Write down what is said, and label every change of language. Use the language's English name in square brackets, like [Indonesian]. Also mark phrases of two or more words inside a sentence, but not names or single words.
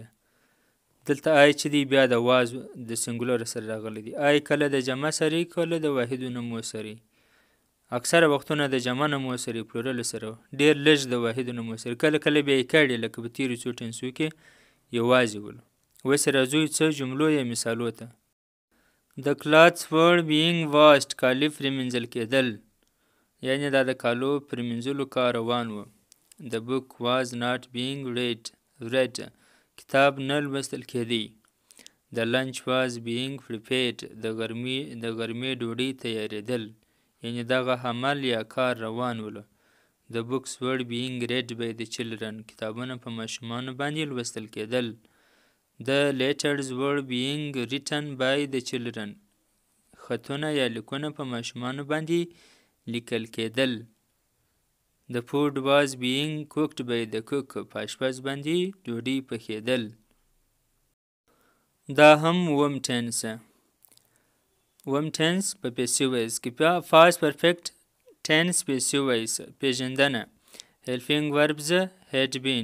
[Pashto] دلته آی چې دی بیا د واز د سنګولر سره راغلی دی. آی کله د جمع سره کله د واحدو نومو سره. اکثره وختونه د جمع نومو سره پلورل سره ډیر لږ د واحدو نومو سره. کله کله بیا یې کړي لکه په تیرو څو ټنسو کې یوازې ولو. اوس راځو څه جملو یا مثالو ته. [English] The clothes were being washed. [Pashto] کالي پرېمینځل کېدل. یعنې دا د کالو پرېمینځلو کار روان و. [English] The book was not being read. [Pashto] کتاب نه لوستل کېدی. [English] The lunch was being prepared. [Pashto] د غرمې ډوډۍ تیارېدل. یعنې دغه عمل یا کار روان ولو. [English] The books were being read by the children. [Pashto] کتابونه په ماشومانو باندې لوستل کېدل. [English] The letters were being written by the children. [Pashto] خطونه یا لیکونه په ماشومانو باندې لیکل کېدل. [English] The food was being cooked by the cook. [Pashto] په اشپز باندې ډوډۍ پخېدل. دا هم وم ټنس. وم ټنس په [English] passive voice [Pashto] کې. [English] past perfect tense passive voice. پیژندنه helping verbs had been.